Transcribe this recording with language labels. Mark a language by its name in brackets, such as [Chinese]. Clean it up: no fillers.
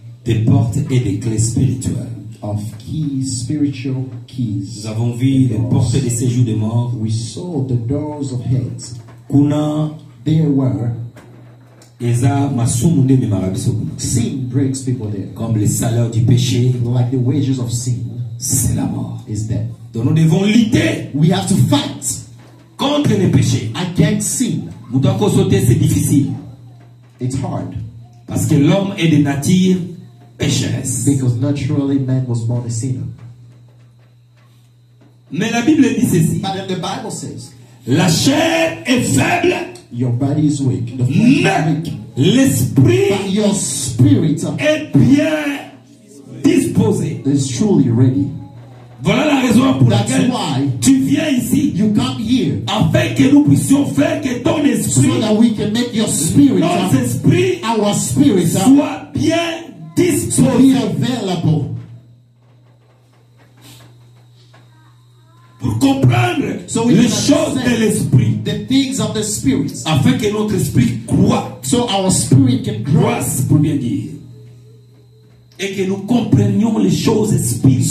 [French] des portes et des clés spirituelles. [English] of keys, spiritual keys. [French] Nous avons vu les portes des séjours de mort. [English] We saw the doors of heads. [Lingala] Kuna [English] There were [Lingala] eza masumu nde memaka biso kuna. [English] sin breaks people there. [French] Comme le salaire du péché, [English] Like the wages of sin [French] c'est la mort. [English] is death. [French] Donc nous devons lutter [English] We have to fight [French] contre le péché. [English] against sin. [Lingala] Mutu akosote [French] c'est difficile [English] It's hard [French] parce que l'homme est de nature pécheresse. [English] because naturally man was born a sinner. [French] Mais la Bible dit ceci. [English] But then the Bible says [French] La chair est faible [English] Your body is weak. The flesh is [French] Mais [English] weak. [French] l'esprit [English] But your spirit [French] est bien disposé. [English] is truly ready. [French] Voilà la raison pour [English] That's [French] laquelle [English] why [French] tu viens ici, [English] you come here [French] afin que nous puissions faire que ton [English] so [French] esprit, [English] that we can make your spirit, [French] nos esprits [English] our spirit, [French] soient bien [English] to be [French] disposés [English] available [French] pour comprendre [English] So we [French] les [English] can [French] choses [English] understand [French] de l'esprit, [English] the things of the spirit, [French] afin que notre esprit croit, [English] so our spirit can grow, [French] croisse pour bien dire, et que nous comprenions les choses spirituelles,